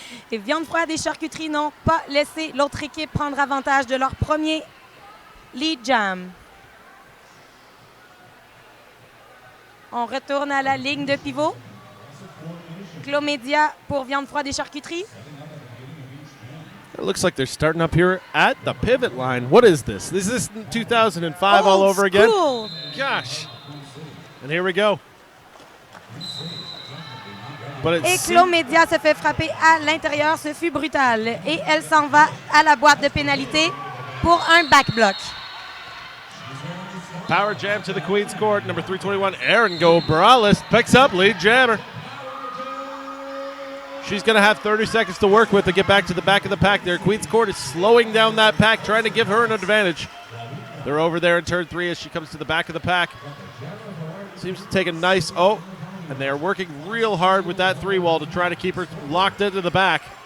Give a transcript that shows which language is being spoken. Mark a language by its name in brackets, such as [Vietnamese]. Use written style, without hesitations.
[French] Les viandes froides et charcuteries n'ont pas laissé l'autre équipe prendre avantage de leur premier lead jam. On retourne à la ligne de pivot. Clomédia pour viande froide et charcuterie. [English] It looks like they're starting up here at the pivot line. What is this? Is this 2005 all over again? School. Gosh. And here we go. But [French] Et Clomédia se fait frapper à l'intérieur. Ce fut brutal. Et elle s'en va à la boîte de pénalité pour un back block. [English] Power jam to the Queen's Court. Number 321, Erin Gobrales picks up lead jammer. She's going to have 30 seconds to work with to get back to the back of the pack there. Queen's Court is slowing down that pack, trying to give her an advantage. They're over there in turn 3 as she comes to the back of the pack. Seems to take a nice, and they're working real hard with that 3-wall to try to keep her locked into the back.